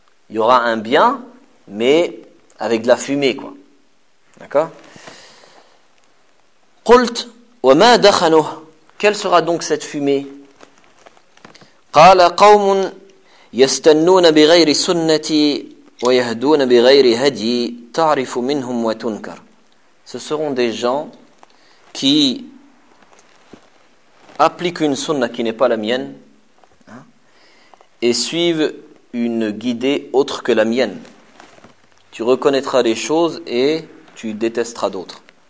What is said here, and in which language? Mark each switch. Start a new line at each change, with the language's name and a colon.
French: Il y aura un bien, mais avec de la fumée, quoi. D'accord ?
Arabic: قلت وما دخنه.
French: Quelle sera donc cette fumée ?
Arabic: قال قوم يستنون بغير سنتي ويهدون بغير هدي تعرف منهم وتنكر.
French: Ce seront des gens qui applique une sunna qui n'est pas la mienne et suive une guidée autre que la mienne. Tu reconnaîtras les choses et tu détesteras d'autres.